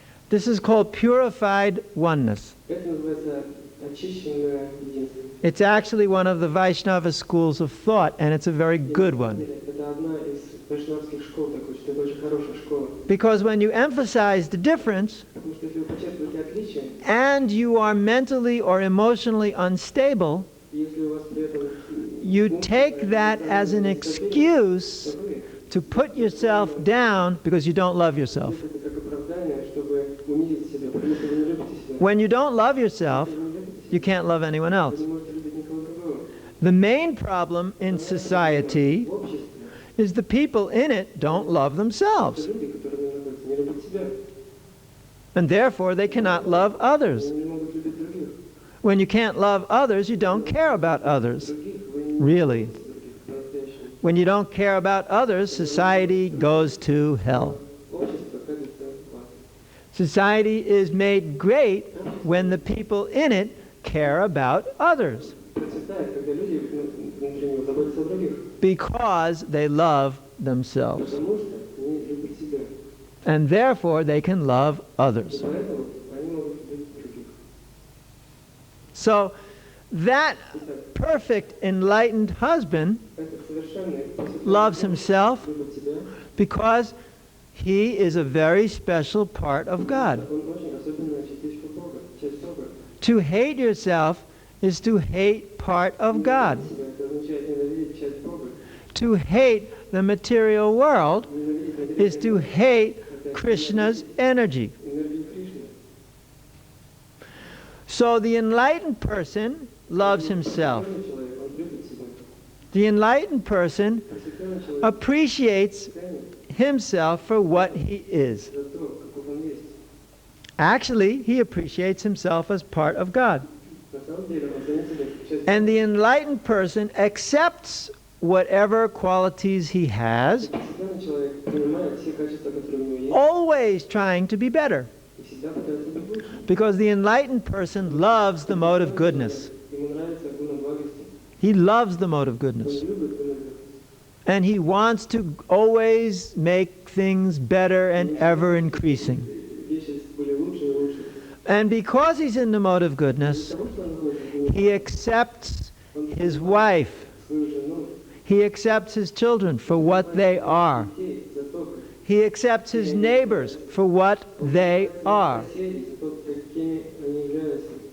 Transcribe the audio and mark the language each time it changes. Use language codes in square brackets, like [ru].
[en] This is called purified oneness. [ru] очищенное единство. [en] It's actually one of the Vaishnava schools of thought, and it's a very good one. [ru] Это одна из вайшнавских школ такой, что это очень хорошая школа. [en] Because when you emphasize the difference, [ru] Потому что если вы подчеркиваете отличие, [en] and you are mentally or emotionally unstable, [ru] если у вас при этом [en] you take that as an excuse to put yourself down because you don't love yourself. [ru] это как оправдание, чтобы унизить себя, потому что вы не любите себя. [en] When you don't love yourself, [ru] Если вы не любите [en] you [ru] себя, [en] can't love anyone [ru] вы [en] else. [ru] не можете любить никого другого. [en] The main problem in society [ru] В обществе [en] is the people in it don't love themselves, [ru] люди, которые находятся, не любят себя. [en] and therefore they cannot love others. [ru] Они не могут любить других. [en] When you can't love others, you don't care about others. [ru] Других вы не [en] Really. [ru] любите других по-настоящему. [en] When you don't care about others, society goes to hell. [ru] Общество катится в ад. [en] Society is made great when the people in it care about others [ru] Процветает, когда люди внутри него заботятся о других. [en] because they love themselves, [ru] Потому что они любят себя. [en] and therefore they can love [ru] И [en] others. [ru] поэтому они могут любить других. [en] So that perfect enlightened husband [ru] Этот совершенный [en] loves himself [ru] любит себя. [en] because he is a very special part of God. [ru] Он очень особенная частичка Бога, часть Бога. [en] To hate yourself is to hate part of God. [ru] Себя это означает ненавидеть часть Бога. [en] To hate the material world [ru] Ненавидеть [en] is to [ru] материальную [en] hate Krishna's energy. [ru] энергию Кришны. [en] So the enlightened person loves himself. [ru] Просветленный человек, он любит себя. [en] The enlightened person [ru] Просветленный человек [en] appreciates [ru] ценит [en] himself for what he is. [ru] за то, каков он есть. [en] Actually, he appreciates himself as part of God. [ru] На самом деле он ценит себя как часть [en] And the enlightened person accepts whatever qualities he has, [ru] Просветленный человек принимает все качества, которые у него есть, [en] always trying to be better. [ru] и всегда пытается быть лучше. [en] Because the enlightened person loves the mode of goodness. [ru] Ему нравится гуна благости. [en] He loves the mode of [ru] Он [en] goodness. [ru] любит гуна благости. [en] And he wants to always make things better and ever increasing. [ru] Вещи были лучше и лучше. [en] And because he's in the mode of goodness, [ru] Потому что он находится в гуне, [en] he accepts his wife, [ru] свою жену, [en] he accepts his children for what they are. [ru] детей за то, как [en] He accepts his neighbors for what they are. [ru] соседей, за то, какими они являются.